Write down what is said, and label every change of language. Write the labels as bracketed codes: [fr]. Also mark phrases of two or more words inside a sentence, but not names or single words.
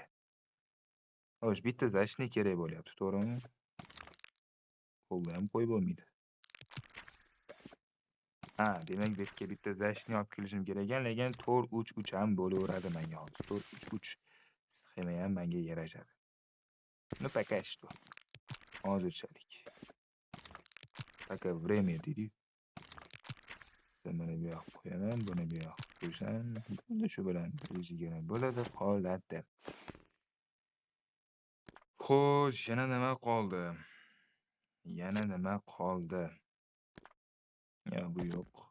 [uz] Xo'sh, bitta защитник kerak bo'lyapti, to'g'rimi? Qo'lda ham qo'yib bo'lmaydi. Demak, bu yerga bitta защитник olib kelishim kerak ekan, lekin 4-3-3 ham bo'laveradi menga hozir. 4-3-3 sxema ham menga yarashadi. [ru] Пока что. Hozirchalik. Пока время deydi. [uz] Buni bu yoqqa qo'yaman, buni bu yoqqa qo'ysam, shu bilan 120 bo'ladi, qoladi. Xo'sh, yana nima qoldi? Yo'q, bu yo'q.